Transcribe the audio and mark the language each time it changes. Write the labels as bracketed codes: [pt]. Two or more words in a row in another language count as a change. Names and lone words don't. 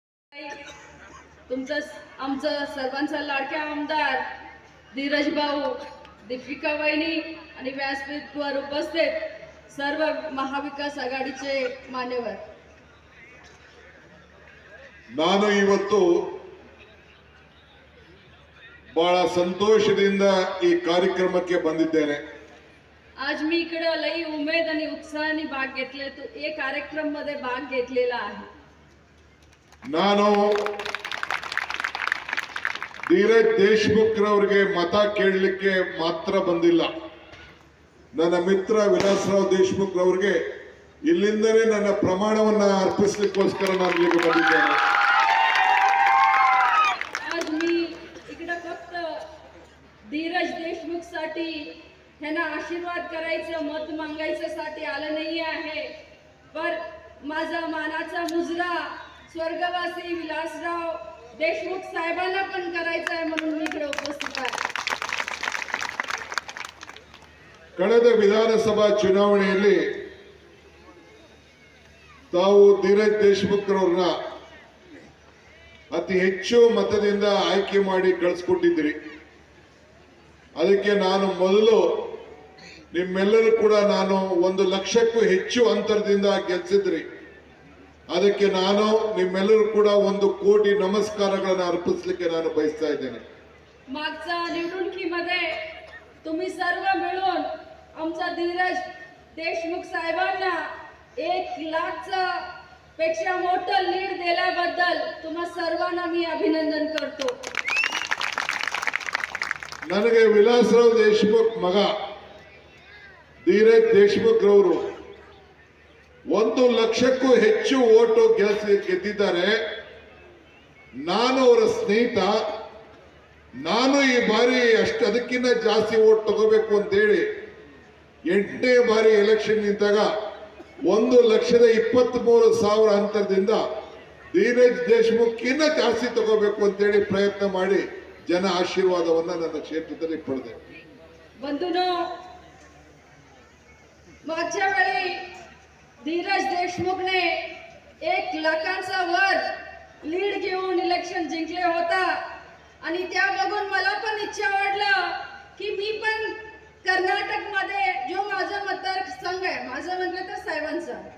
[mr] तुमचं आमचं सर्वांचा लाडक्या आमदार धीरज भाऊ, दीपिका वहिनी आणि व्यासपीठावर उपस्थित सर्व महाविकास आघाडीचे मान्यवर, [kn] ನಾನು ಇವತ್ತು ಬಹಳ ಸಂತೋಷದಿಂದ ಈ ಕಾರ್ಯಕ್ರಮಕ್ಕೆ ಬಂದಿದ್ದೇನೆ. [mr] आज मी इकडे लई उमेद आणि उत्साहाने भाग घेतले तो एक कार्यक्रम मध्ये भाग घेतलेला आहे. [kn] ನಾನು ಧೀರಜ್ ದೇಶಮುಖ್ ರವರಿಗೆ ಮತ ಕೇಳಲಿಕ್ಕೆ ಮಾತ್ರ ಬಂದಿಲ್ಲ. ನನ್ನ ಮಿತ್ರ ವಿಲಾಸರಾವ್ ದೇಶಮುಖ್ ರವರಿಗೆ ಇಲ್ಲಿಂದಲೇ ನನ್ನ ಪ್ರಮಾಣವನ್ನ ಅರ್ಪಿಸಲಿಕ್ಕೋಸ್ಕರ ನಾನು ಇಲ್ಲಿಗೆ ಬಂದಿದ್ದೇನೆ. [mr] आज मी इकडे फक्त धीरज देशमुख साठी त्यांना आशीर्वाद करायचं, मत मागायचं साठी आलं नाही आहे, पर माझा मानाचा मुजरा स्वर्गवासी विलासराव देशमुख साहेबांना पण करायचा आहे म्हणून मी इकडे उपस्थित आहे. [kn] ಕಳೆದ ವಿಧಾನಸಭಾ ಚುನಾವಣೆಯಲ್ಲಿ ತಾವು ಧೀರಜ್ ದೇಶಮುಖ್ ರವರನ್ನ ಅತಿ ಹೆಚ್ಚು ಮತದಿಂದ ಆಯ್ಕೆ ಮಾಡಿ ಕಳಿಸ್ಕೊಟ್ಟಿದ್ದೀರಿ. ಅದಕ್ಕೆ ನಾನು ಮೊದಲು ನಿಮ್ಮೆಲ್ಲರೂ ಕೂಡ ನಾನು 1 ಲಕ್ಷಕ್ಕೂ ಹೆಚ್ಚು ಅಂತರದಿಂದ ಗೆಲ್ಲಿಸಿದ್ರಿ. ಅದಕ್ಕೆ ನಾನು ನಿಮ್ಮೆಲ್ಲರೂ ಕೂಡ 1 ಕೋಟಿ ನಮಸ್ಕಾರಗಳನ್ನು ಅರ್ಪಿಸಲಿಕ್ಕೆ ನಾನು ಬಯಸ್ತಾ ಇದ್ದೇನೆ. [mr] मागच्या निवडणुकीमध्ये तुम्ही सर्व मिळून आमचा धीरज देशमुख साहेबांना 1 लाखचा पेक्षा मोठं लीड दिल्याबद्दल तुम्हा सर्वांना मी अभिनंदन करतो. [kn] ನನಗೆ ವಿಲಾಸರಾವ್ ದೇಶಮುಖ್ ಮಗ ಧೀರಜ್ ದೇಶಮುಖ್ ರವರು 1 ಲಕ್ಷಕ್ಕೂ ಹೆಚ್ಚು ಓಟು ಗೆದ್ದಿದ್ದಾರೆ. ನಾನು ಅವರ ಸ್ನೇಹಿತ. ನಾನು ಈ ಬಾರಿ ಅದಕ್ಕಿಂತ ಜಾಸ್ತಿ ಓಟ್ ತಗೋಬೇಕು ಅಂತೇಳಿ 8ನೇ ಬಾರಿ ಎಲೆಕ್ಷನ್ ನಿಂತಾಗ 1,23,000 ಅಂತರದಿಂದ ಧೀರಜ್ ದೇಶಮುಖ್ ಇನ್ನ ಜಾಸ್ತಿ ತಗೋಬೇಕು ಅಂತೇಳಿ ಪ್ರಯತ್ನ ಮಾಡಿ ಜನ ಆಶೀರ್ವಾದವನ್ನ ನನ್ನ ಕ್ಷೇತ್ರದಲ್ಲಿ ಪಡೆದೆ. [mr] बंधूंनो, मागच्या वेळी धीरज देशमुखने 1 लाखांचा वर लीड घेऊन इलेक्शन जिंकले होता आणि त्या बघून मला पण इच्छा वाटलं की मी पण कर्नाटक मध्ये जो माझा मतदारसंघ आहे, माझं म्हटलं तर साहेबांचा